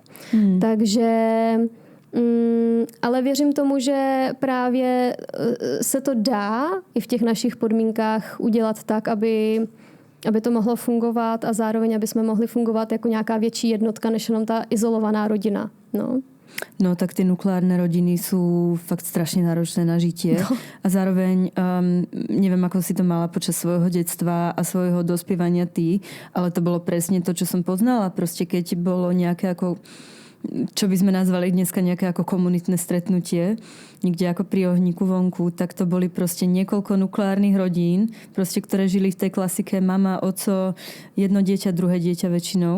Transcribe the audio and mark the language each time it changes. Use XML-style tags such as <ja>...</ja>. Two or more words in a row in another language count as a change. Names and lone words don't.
<cs>Takže ale věřím tomu, že právě se to dá i v těch našich podmínkách udělat tak, aby to mohlo fungovat a zároveň, aby jsme mohli fungovat jako nějaká větší jednotka, než jenom ta izolovaná rodina.</cs> <sk>No tak ty nukleárne rodiny sú fakt strašne náročné na žitie. No. A zároveň, neviem, ako si to mala počas svojho detstva a svojho dospievania ty, ale to bolo presne to, čo som poznala. Proste keď bolo nejaké ako, čo by sme nazvali dneska nejaké ako komunitné stretnutie, niekde ako pri ohníku vonku, tak to boli proste niekoľko nukleárnych rodín, proste, ktoré žili v tej klasike mama, oco, jedno dieťa, druhé dieťa väčšinou.</sk>